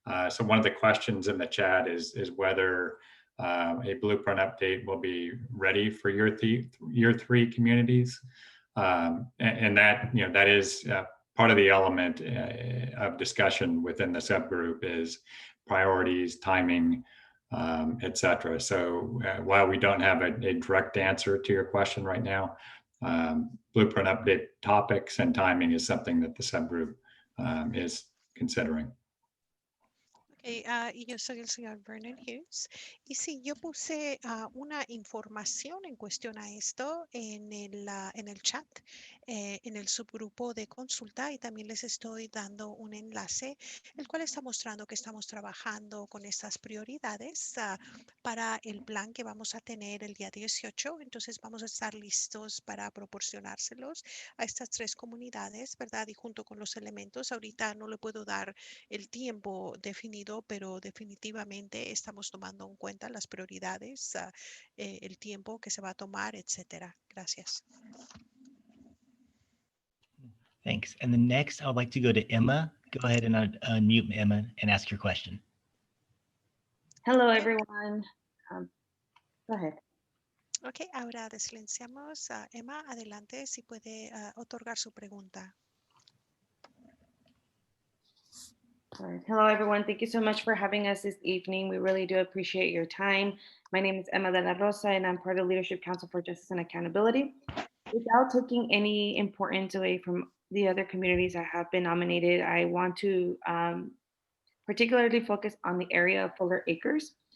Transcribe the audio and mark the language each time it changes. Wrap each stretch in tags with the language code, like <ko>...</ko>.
<en>So one of the questions in the chat is whether a blueprint update will be ready for year 3 communities, and that that is part of the element of discussion within the subgroup is priorities, timing, etc. So while we don't have a direct answer to your question right now, blueprint update topics and timing is something that the subgroup is considering.</en> <es>Okay, y yo soy el señor Vernon Hughes. Y sí, yo puse una información en cuestión a esto en el chat, en el subgrupo de consulta, y también les estoy dando un enlace, el cual está mostrando que estamos trabajando con estas prioridades para el plan que vamos a tener el día 18. Entonces vamos a estar listos para proporcionárselos a estas 3 comunidades, ¿verdad? Y junto con los elementos, ahorita no le puedo dar el tiempo definido, pero definitivamente estamos tomando en cuenta las prioridades, el tiempo que se va a tomar, etcétera. Gracias.</es> <en>Thanks. And the next, I would like to go to Emma. Go ahead and unmute Emma and ask your question. Hello, everyone. Go ahead.</en> <es>Ok, ahora desilenciamos a Emma. Adelante, si puede otorgar su pregunta.</es> <en>All right. Hello, everyone. Thank you so much for having us this evening. We really do appreciate your time. My name is Emma de la Rosa, and I'm part of Leadership Council for Justice and Accountability. Without taking any importance away from the other communities that have been nominated, I want to particularly focus on the area of Fuller Acres.</en>